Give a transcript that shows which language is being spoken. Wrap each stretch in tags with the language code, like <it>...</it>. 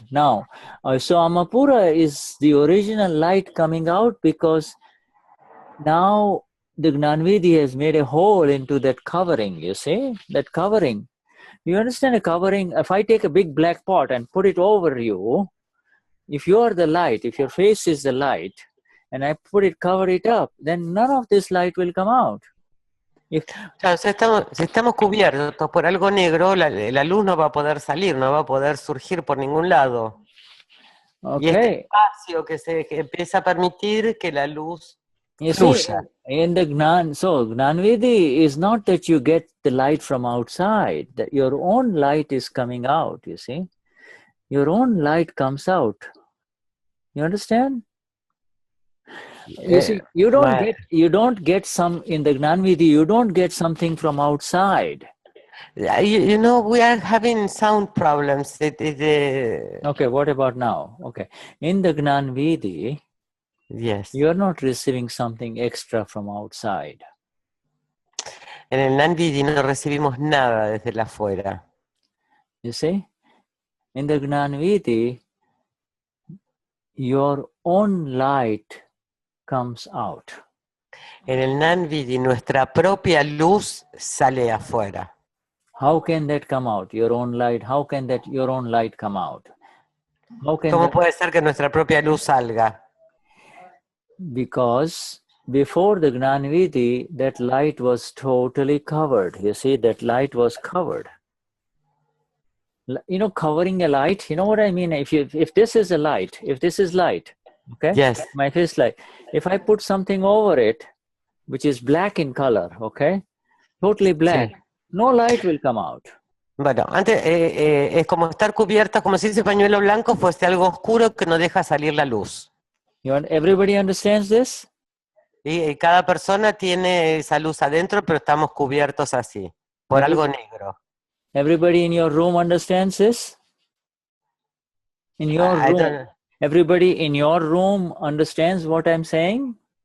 <en>Now, so Amapura is the original light coming out because now the Gnanvidhi has made a hole into that covering, you see? That covering. You understand a covering? If I take a big black pot and put it over you, if you are the light, if your face is the light, and I cover it up, then none of this light will come out.</en> <es>Claro, si estamos cubiertos por algo negro, la luz no va a poder salir, no va a poder surgir por ningún lado. Y este</es> <en>Okay.</en> <es>espacio que empieza a permitir que la luz</es> <en>You</en> <es>fluya.</es> <en>see, in the Gnanvidhi is not that you get the light from outside, that your own light is coming out, you see. Your own light comes out. You understand? You see, you don't get some in the Gnanvidhi, you don't get something from outside. You know, we are having sound problems. Okay, what about now? Okay. In the Gnanvidhi, Yes. you are not receiving something extra from outside.</en> <es>En el Gnani no recibimos nada desde la afuera.</es> <en>You see? In the Gnanvidhi, your own light comes out.</en> <es>En el Gnani nuestra propia luz sale afuera.</es> <en>How can that come out? Your own light. How can that your own light come out? How can</en> <es>¿Cómo</es> <en>that?</en> <es>puede ser que nuestra propia luz salga?</es> <en>Because before the Gnanvidhi, that light was totally covered. You see, that light was covered. You know, covering a light, you know what I mean? If this is a light, if this is light, okay? Yes. My face light. If I put something over it, which is black in color, okay? Totally black,</en> <es>Sí.</es> <en>no light will come out.</en> <es>Bueno, antes es como estar cubierta, como si ese pañuelo blanco fuese algo oscuro que no deja salir la luz.</es> <en>Everybody understands this?</en> <es>Y cada persona tiene esa luz adentro, pero estamos cubiertos así, por algo negro.</es> <en>Everybody in your room understands this? In your I room, don't- everybody in your room understands what I'm saying?</en>